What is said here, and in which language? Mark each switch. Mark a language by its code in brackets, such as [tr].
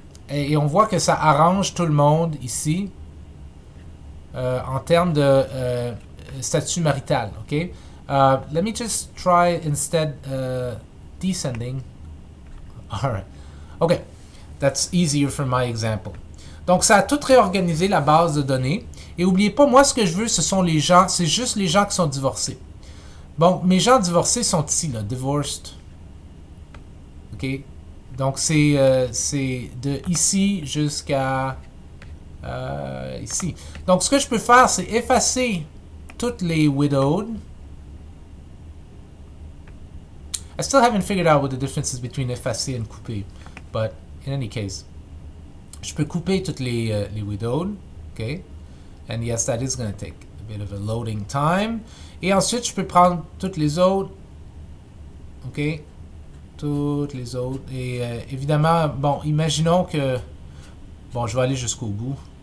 [fr] Et on voit que ça arrange tout le monde ici en termes de statut marital. OK? [en] Let me just try instead descending. All right. OK. That's easier for my example. [fr] Donc, ça a tout réorganisé la base de données. Et n'oubliez pas, moi, ce que je veux, ce sont les gens, c'est juste les gens qui sont divorcés. Bon, mes gens divorcés sont ici, là, divorced. OK? Donc, c'est de ici jusqu'à ici. Donc, ce que je peux faire, c'est effacer toutes les widowed. [en] I still haven't figured out what the difference is between effacer and couper, but in any case, [fr] je peux couper toutes les widowed, [en] okay? And yes, that is going to take a bit of a loading time. [fr] Et ensuite, je peux prendre toutes les autres, ok? Toutes les autres. Et évidemment, bon, imaginons que, bon, je vais aller jusqu'au bout.